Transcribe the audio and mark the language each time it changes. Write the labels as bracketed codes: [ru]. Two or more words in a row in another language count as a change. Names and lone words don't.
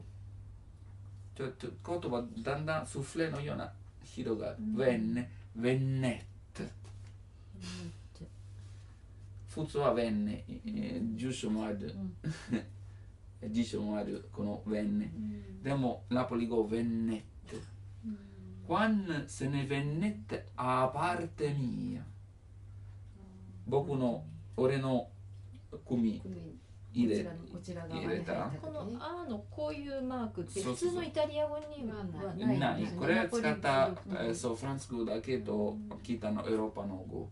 [ja] ちょっと言葉だんだんスフレのような広がる。ベンネット。普通はベンネ。住所もある。辞書もある。このベンネ。でもナポリ語ベンネット。 [nap] Quan se ne vennette a parte mia。 [ja] 俺の組入れた。この「あ」のこういうマークって普通のイタリア語にはない。これは使ったフランス語だけど北のヨーロッパの語。